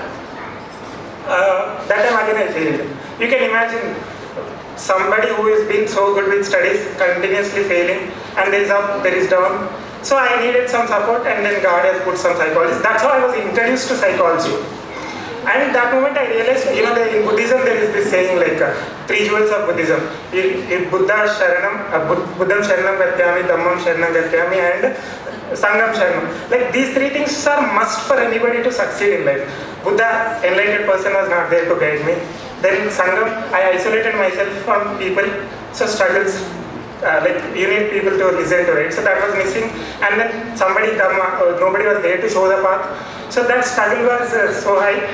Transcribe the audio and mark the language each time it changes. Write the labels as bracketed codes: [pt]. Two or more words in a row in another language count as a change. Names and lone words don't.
[en] That time again I failed. You can imagine somebody who has been so good with studies continuously failing, and there is up, there is down. So I needed some support, and then God has put some psychologists. That's how I was introduced to psychology. And that moment I realized, in Buddhism there is this saying 3 jewels of Buddhism. [pi] Buddham Sharanam Gatyami, Dhammam Sharanam Gatyami, and Sangham Sharanam. [en] These 3 things are must for anybody to succeed in life. Buddha, enlightened person, was not there to guide me. Then Sangham, I isolated myself from people, so struggles. You need people to listen to it, so that was missing. And then somebody, nobody was there to show the path, so that struggle was so high.